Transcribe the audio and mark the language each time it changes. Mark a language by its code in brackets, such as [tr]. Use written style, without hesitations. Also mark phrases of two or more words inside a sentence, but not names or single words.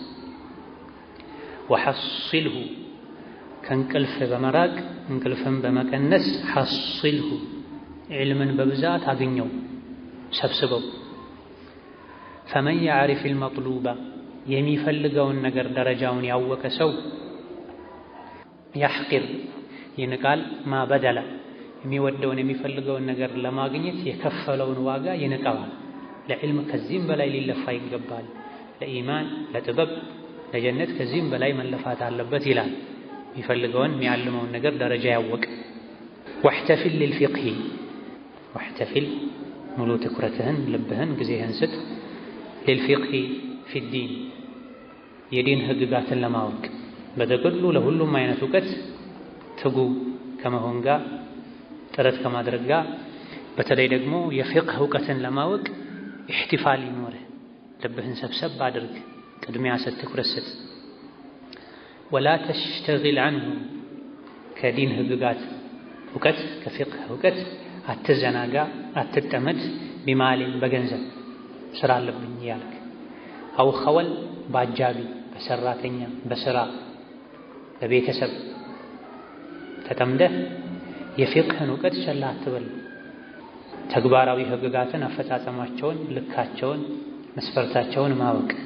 [am] ወሐصልሁ ከእንቅልፍ በመራቅ እንቅልፍን በመቀነስ ሐصልሁ ዒልምን በብዛት አግኘው ሰብስበው። [ar] فمن يعرف المطلوب [am] የሚፈልገውን ነገር ደረጃውን ያወቀ ሰው ያሕቂር ይንቃል ማ በደለ የሚወደውን የሚፈልገውን ነገር ለማግኘት የከፈለውን ዋጋ ይንቀዋል። ለዕልም ከዚህም በላይ ሊለፋ ይገባል። ለኢማን፣ ለጥበብ፣ ለጀነት ከዚህም በላይ መለፋት አለበት ይላል። የሚፈልገውን የሚያልመውን ነገር ደረጃ ያወቀ። [ar] واحتفل للفقه [am] واحتفل ሙሉ ትኩረትህን ልብህን ጊዜህን ስጥ። [ar] للفقه في الدين [am] የዲን ህግጋትን ለማወቅ በጥቅሉ ለሁሉም አይነት እውቀት ትጉ ከመሆን ጋር ጥረት ከማድረግ ጋር በተለይ ደግሞ የፊቅህ እውቀትን ለማወቅ ኢህቲፋል ይኖርህ። ልብህን ሰብሰብ አድርግ፣ ቅድሚያ ሰጥ፣ ትኩረት ስጥ። [ar] ولا تشتغل عنه [am] ከዲን ህግጋት እውቀት ከፊቅህ እውቀት አትዘናጋ፣ አትጠመድ። ቢማሊን በገንዘብ ስራ አለብኝ ያልክ [ar] أو خول [am] በአጃቢ በሰራተኛ በስራ በቤተሰብ ተጠምደህ የፊቅህን እውቀት ቸል አትበል። ተግባራዊ ህግጋትን አፈጻጸማቸውን፣ ልካቸውን፣ መስፈርታቸውን ማወቅ።